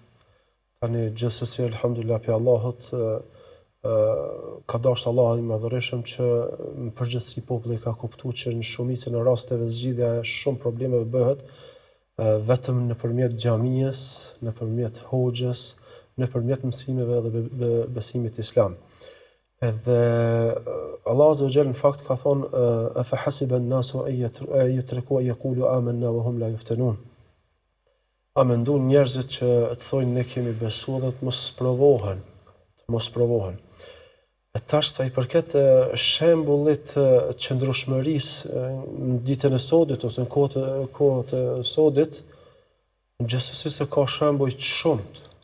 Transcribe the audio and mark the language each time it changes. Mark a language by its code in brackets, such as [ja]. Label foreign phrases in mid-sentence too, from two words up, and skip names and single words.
[sq] Tani gjithsesi elhamdulillah pe Allahut ka dashur Allahu i madhërisëm që në përgjithësi populli ka kuptuar që në shumicën e rasteve zgjidhja e shumë problemeve bëhet vetëm nëpërmjet xhamisë, nëpërmjet hoxhës, nëpërmjet mësimeve dhe besimit islam. [ar] Edhe Allah عز وجل [sq] në fakt ka thonë [ar] أفا حسب الناس أن يتركوا أن يقولوا آمنا وهم لا يفتنون. [sq] A mendon njerëzit që të thojnë ne kemi besuar dhe të mos provohen. E tash sa i përket shembullit të qëndrueshmërisë në ditën e sodit ose në kohët e sodit, gjithsesi se ka shembuj shumë.